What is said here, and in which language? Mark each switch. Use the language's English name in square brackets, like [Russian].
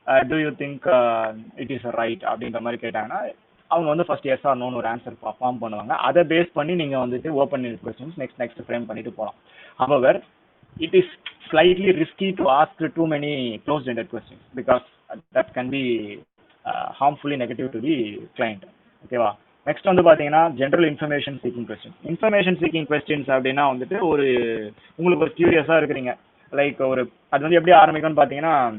[English] do you think it is right [Tamil] அப்படின்ற மாதிரி கேட்டாங்கன்னா அவங்க வந்து [English] First yes or நோன்னு ஒரு answer form பண்ணுவாங்க. [Tamil] அதை பேஸ் பண்ணி நீங்க வந்துட்டு open ended questions next frame பண்ணிட்டு போகலாம். [English] However, it is slightly risky to ask too many closed-ended questions because that can be harmfully negative to the client. [Tamil] ஓகேவா? நெக்ஸ்ட் வந்து பார்த்தீங்கன்னா general information seeking questions. Information seeking questions அப்படின்னா வந்துட்டு உங்களுக்கு ஒரு கியூரியஸாக இருக்கிறீங்க. லைக் அது வந்து எப்படி ஆரம்பிக்கும்னு பார்த்தீங்கன்னா